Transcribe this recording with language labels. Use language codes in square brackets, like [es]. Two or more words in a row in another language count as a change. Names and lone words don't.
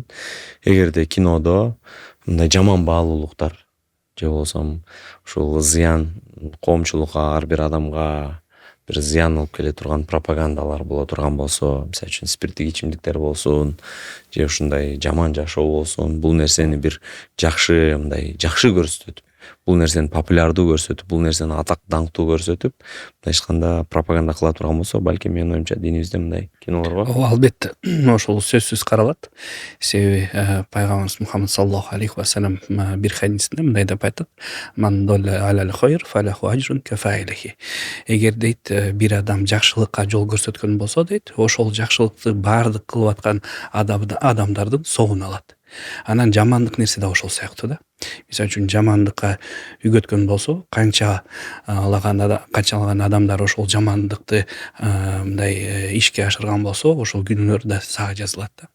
[ky] Эгерде кинодо мындай жаман баалуулуктар же болсом ушул зыян коомчулукка, ар бир адамга бир зыян алып келе турган пропагандалар боло турган болсо, мисалы үчүн спирттик ичимдиктер болсун же ушундай жаман жашоо болсун, бул нерсени бир жакшы көрсөтүп, бул нерсени популярдуу көрсөтүп, бул нерсени атак даңктуу көрсөтүп, эч кандай пропаганда кыла турган болсо, балким менин оюмча динибизде мындай кинолор бар. Албетте, ошол сөзсүз каралат. Себеби пайгамбарыбыз Мухаммад [ar] صلى الله عليه وسلم [ky] бир хадисинде мындай деп айтат: [ar] "من دل على الخير فله أجر كفاعله". [ky] Эгер дейт бир адам жакшылыкка жол көрсөткөн болсо дейт, ошол жакшылыкты баардык кылып аткан адамдардын соогун алат. Анан жамандык нерсе да ошол сыяктуу да. Мисалы үчүн жамандыкка үйгөткөн болсо, канчалаган адамдар ошол жамандыкты мындай ишке ашырган болсо, ошол күнөөлөр да сага жазылат да.